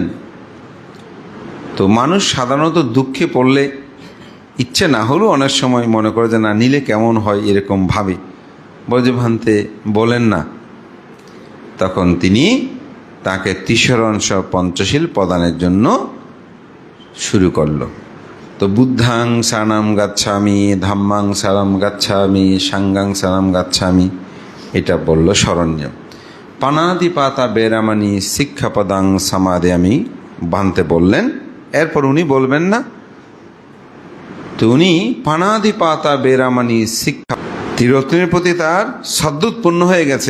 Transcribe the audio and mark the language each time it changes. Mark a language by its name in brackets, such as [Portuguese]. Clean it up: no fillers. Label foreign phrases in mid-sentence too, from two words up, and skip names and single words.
[Bangla] তো মানুষ সাধারণত দুঃখে পড়লে ইচ্ছে না হলেও অনেক সময় মনে করে যে না নিলে কেমন হয়, এরকম ভাবে। বলে, ভান্তে বলেন না। তখন তিনি তাকে 30 পঞ্চশীল প্রদানের জন্য শুরু করল। [Pali] তো বুদ্ধাং শরণং গচ্ছামি, ধাম্মাং শরণং গচ্ছামি, সাঙ্গাং শরণং গচ্ছামি, [Bangla] এটা বলল শরণ্য। [Pali] পানাতিপাতা বেরামানি শিক্ষাপদাং সমাদয়ামি, [Bangla] ভান্তে বললেন। এরপর উনি বলবেন না। তো উনি [Pali] পানাতিপাতা বেরামানি শিক্ষা, [Bangla] ত্রিরত্নের প্রতি তার শ্রদ্ধোৎপন্ন হয়ে গেছে।